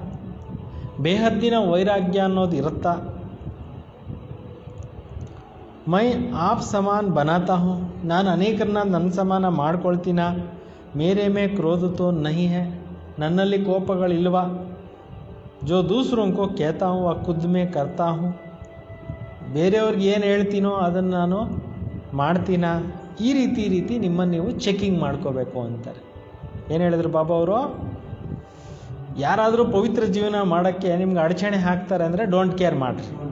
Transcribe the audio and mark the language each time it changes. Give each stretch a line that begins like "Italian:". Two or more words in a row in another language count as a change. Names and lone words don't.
Kannada: ಬೇಹದ್ದಿನ ವೈರಾಗ್ಯ ಅನ್ನೋದು ಇರುತ್ತಾ.
Hindi: मैं आप समान बनाता हूँ.
Kannada: ನಾನು ಅನೇಕರನ್ನ ನನ್ನ ಸಮಾನ ಮಾಡ್ಕೊಳ್ತೀನ.
Hindi: मेरे में क्रोध तो नहीं है.
Kannada: ನನ್ನಲ್ಲಿ ಕೋಪಗಳಿಲ್ವಾ.
Hindi: ಜೋ ದೂಸರೋं को कहता हूँ वह खुद में करता हूँ.
Kannada: ಬೇರೆಯವ್ರಿಗೆ ಏನು ಹೇಳ್ತೀನೋ ಅದನ್ನು ನಾನು ಮಾಡ್ತೀನ. ಈ ರೀತಿ ನಿಮ್ಮನ್ನು ನೀವು ಚೆಕಿಂಗ್ ಮಾಡ್ಕೋಬೇಕು ಅಂತಾರೆ. ಏನು ಹೇಳಿದ್ರು ಬಾಬಾ ಅವರು, ಯಾರಾದರೂ ಪವಿತ್ರ ಜೀವನ ಮಾಡೋಕ್ಕೆ ನಿಮ್ಗೆ ಅಡಚಣೆ ಹಾಕ್ತಾರೆ ಅಂದರೆ
English: don't care
Kannada: ಮಾಡಿರಿ.